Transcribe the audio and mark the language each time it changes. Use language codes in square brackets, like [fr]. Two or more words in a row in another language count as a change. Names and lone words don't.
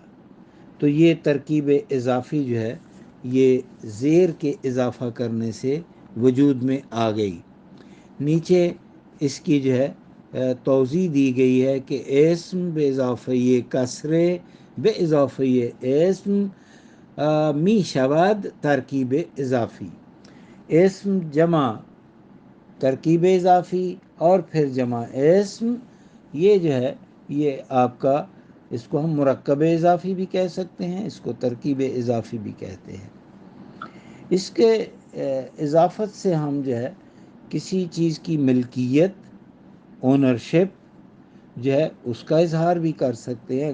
[ur] تو یہ ترکیب اضافی جو ہے یہ زیر کے اضافہ کرنے سے وجود میں آ گئی۔ نیچے اس کی جو ہے توضیح دی گئی ہے کہ [fa] اسم بے اضافہ کسرے بے اضافہ اسم می شود ترکیب اضافی۔ [ur] اسم جمع ترکیب اضافی اور پھر جمع اسم، یہ جو ہے یہ آپ کا، اس کو ہم مرکب اضافی بھی کہہ سکتے ہیں، اس کو ترکیب اضافی بھی کہتے ہیں۔ اس کے اضافت سے ہم جو ہے کسی چیز کی ملکیت، اونرشپ جو ہے اس کا اظہار بھی کر سکتے ہیں۔